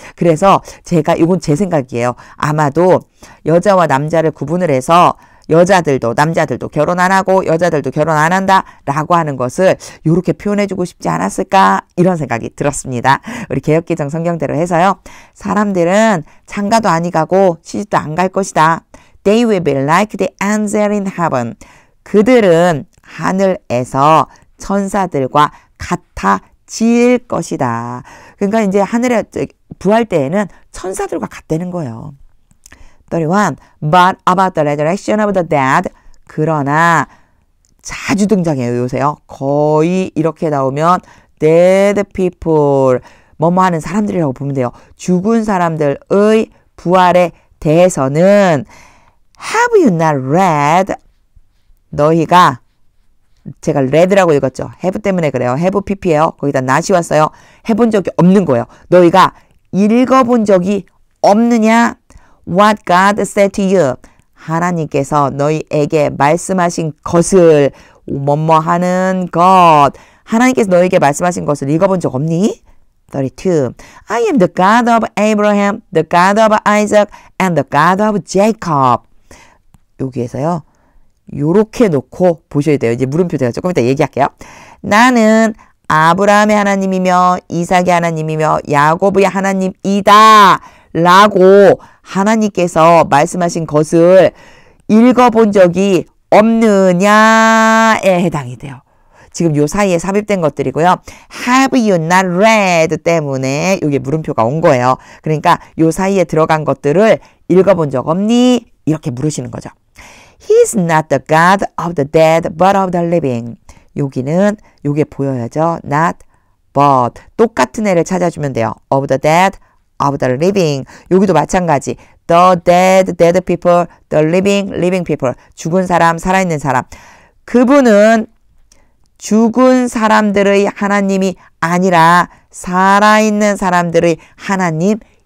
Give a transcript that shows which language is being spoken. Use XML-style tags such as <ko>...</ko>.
<ko>그래서 제가 이건 제 생각이에요. 아마도 여자와 남자를 구분을 해서 여자들도 남자들도 결혼 안 하고 여자들도 결혼 안 한다 라고 하는 것을 이렇게 표현해주고 싶지 않았을까 이런 생각이 들었습니다. 우리 개역개정 성경대로 해서요. 사람들은 장가도 아니 가고 시집도 안 갈 것이다.</ko> <en>They will be like the angels in heaven.</en> <ko>그들은 하늘에서 천사들과 같아질 것이다. 그러니까 이제 하늘에 부활 때에는 천사들과 같다는 거예요. 31.</ko> <en>But about the resurrection of the dead.</en> <ko>그러나 자주 등장해요. 요새요. 거의 이렇게 나오면 dead people. 뭐뭐 하는 사람들이라고 보면 돼요. 죽은 사람들의 부활에 대해서는</ko> <en>have you not read?</en> <ko>너희가 제가 read라고 읽었죠. have 때문에 그래요. have pp예요. 거기다 not이 왔어요. 해본 적이 없는 거예요. 너희가 읽어본 적이 없느냐?</ko> <en>What God said to you.</en> <ko>하나님께서 너희에게 말씀하신 것을 뭐뭐 하는 것. 하나님께서 너희에게 말씀하신 것을 읽어본 적 없니? 32.</ko> <en>I am the God of Abraham, the God of Isaac, and the God of Jacob.</en> <ko>여기에서요. 요렇게 놓고 보셔야 돼요. 이제 물음표 제가 조금 이따 얘기할게요. 나는 아브라함의 하나님이며 이삭의 하나님이며 야곱의 하나님이다. 라고 하나님께서 말씀하신 것을 읽어본 적이 없느냐에 해당이 돼요. 지금 요 사이에 삽입된 것들이고요.</ko> <en>Have you not read</en> <ko>때문에 이게 물음표가 온 거예요. 그러니까 요 사이에 들어간 것들을 읽어본 적 없니? 이렇게 물으시는 거죠.</ko> <en>He's not the God of the dead but of the living.</en> <ko>여기는 요게 보여야죠. Not but. 똑같은 애를 찾아주면 돼요.</ko> <en>Of the dead, of the living.</en> <ko>여기도 마찬가지.</ko> <en>The dead people, the living people.</en> <ko>죽은 사람, 살아있는 사람. 그분은 죽은 사람들의 하나님이 아니라 살아있는 사람들의 하나님이시다.</ko>